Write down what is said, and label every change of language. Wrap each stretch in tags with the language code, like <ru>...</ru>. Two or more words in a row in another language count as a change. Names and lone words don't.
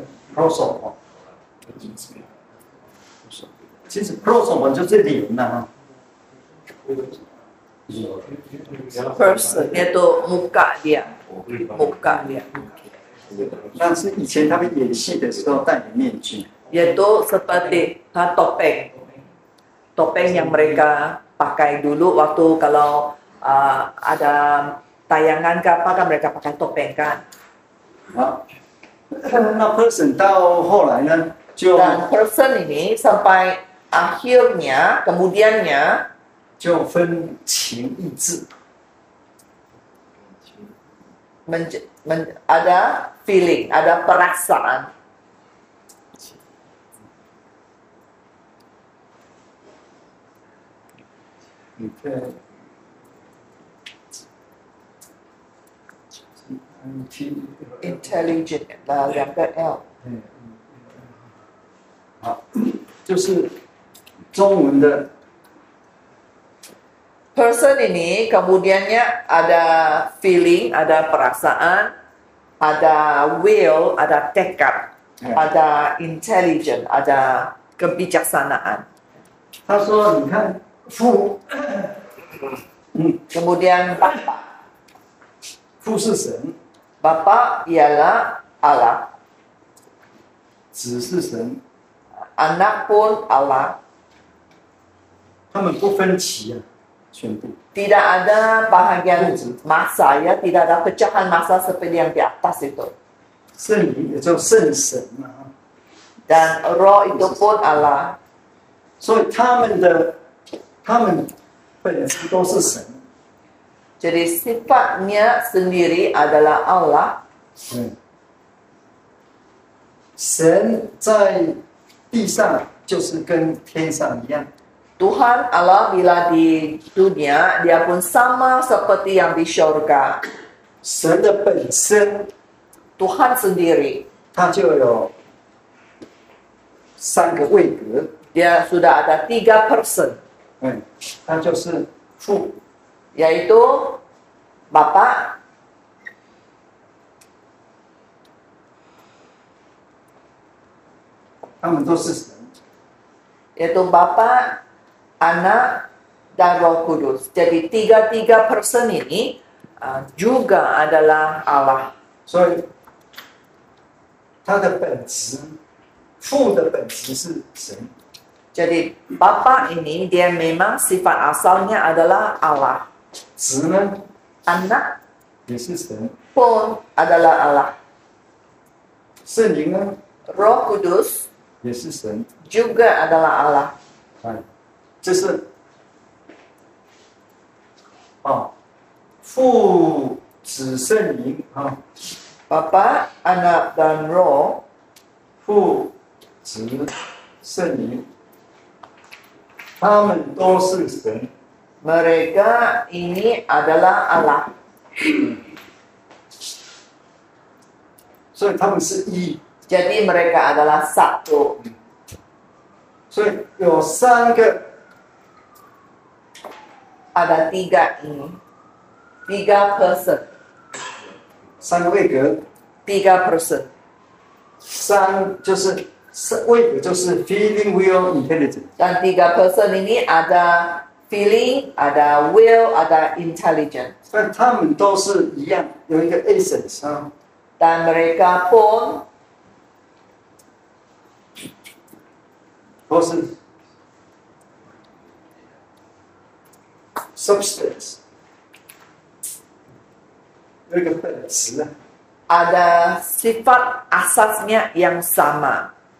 <zh>prosopon，其实 prosopon 就是脸呐、</zh> <ms>person itu muka dia</ms> <zh>那是以前他们演戏的时候戴的面具，</zh> <ms>yaitu seperti topeng yang mereka pakai dulu waktu kalau ada tayangan ke apa kan mereka pakai topeng kan.</ms> <zh>啊，那 person 到后来呢，就</zh> <ms>Dan person ini sampai akhirnya kemudiannya</ms> <zh>就分情意志，</zh> <ms>ada feeling, ada perasaan.</ms> <zh>Intelligent 两个 L，好，就是中文的</zh> <ms>person ini kemudiannya ada feeling, ada perasaan, ada will, ada tekad, ada intelligent, ada kebijaksanaan.</ms> <zh>他说：“你看父，</zh> <ms>Kemudian Bapa,</ms> <zh>父是神，</zh> <ms>Bapa ialah Allah,</ms> <zh>子是神，</zh> <ms>Anak pun Allah,</ms> <zh>他们不分歧啊，宣布</zh> <ms>Tidak ada bahagian masa ya, tidak ada pecahan masa seperti yang di atas itu.</ms> <zh>圣灵也就圣神嘛，</zh> <ms>Dan roh itu pun Allah.</ms> <zh>所以他们本质都是神。</zh> <ms>Jadi sifatnya sendiri adalah Allah.</ms> <zh>嗯，神在地上就是跟天上一样，</zh> <ms>Tuhan Allah bila di dunia, dia pun sama seperti yang di syurga.</ms> <zh>神的本身</zh> <ms>Tuhan sendiri,</ms> <zh>它就有3个位格，</zh> <ms>dia sudah ada 3 person,</ms> <zh>嗯，它就是父、</zh> <ms>yaitu Bapa,</ms> <zh>他们都是神。</zh> <ms>yaitu Bapa, Anak, dan Roh Kudus. Jadi 3 person ini juga adalah Allah.</ms> <zh>所以它的本质，父的本质是神，</zh> <ms>Jadi Bapa ini dia memang sifat asalnya adalah Allah.</ms> <zh>子呢</zh> <ms>Anak</ms> <zh>也是神，</zh> <ms>pun adalah Allah.</ms> <zh>圣灵呢</zh> <ms>Roh Kudus</ms> <zh>也是神。</zh> <ms>juga adalah Allah.</ms> <zh>哎，这是父子圣灵啊，</zh> <ms>Bapa, Anak, dan Roh</ms> <zh>父子圣灵，他们都是神。</zh> <ms>mereka ini adalah Allah.</ms> <zh>所以他们是一，</zh> <ms>Jadi mereka adalah satu.</ms> <zh>所以有3个</zh> <ms>Ada 3 ini. 3 person.</ms> <zh>3 个位格，</zh> <ms>3 person.</ms> <zh>3就是位格就是</zh> <en>feeling, will, intelligence。</en> <ms>Dan 3 person ini ada feeling, ada will, ada intelligence.</ms> <zh>但他们都是一样，有一个 essence 啊，</zh> <ms>Dan mereka pun</ms> <zh>都是 substance， 有一个本质啊。</zh> <ms>ada sifat asasnya yang sama.</ms>